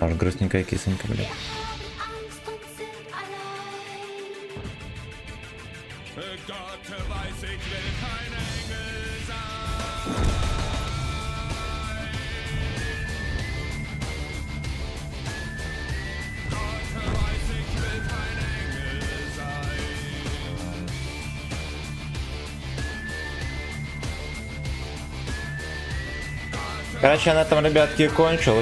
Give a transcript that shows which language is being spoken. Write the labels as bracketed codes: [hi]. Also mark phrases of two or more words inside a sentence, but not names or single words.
[ru] Аж грустненькая кисонька, блядь. [de] Wir haben Angst und sind allein. [ru] Короче, я на этом, ребятки, кончил.